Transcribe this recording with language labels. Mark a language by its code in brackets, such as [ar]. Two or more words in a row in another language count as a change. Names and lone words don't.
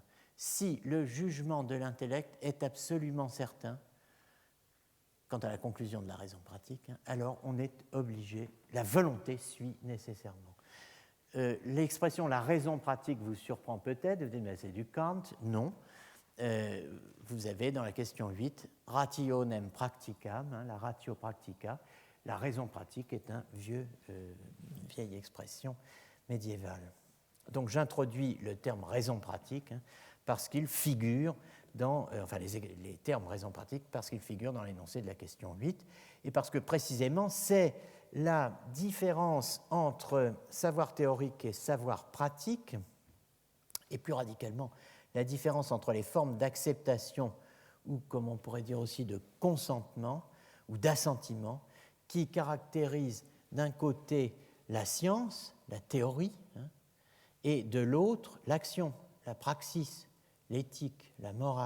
[fr] Si le jugement de l'intellect est absolument certain, quant à la conclusion de la raison pratique, alors on est obligé, la volonté suit nécessairement. L'expression la raison pratique vous surprend peut-être, vous dites mais c'est du Kant, non. Vous avez dans la question 8, [la] rationem practicam, la ratio practica, [fr] la raison pratique est une vieille expression médiévale. Donc j'introduis le terme raison pratique parce qu'il figure enfin les termes raison pratique, parce qu'ils figurent dans l'énoncé de la question 8, et parce que précisément c'est la différence entre savoir théorique et savoir pratique, et plus radicalement la différence entre les formes d'acceptation ou, comme on pourrait dire aussi, de consentement ou d'assentiment, qui caractérise d'un côté la science, la théorie, et de l'autre l'action, la praxis, l'éthique, la morale.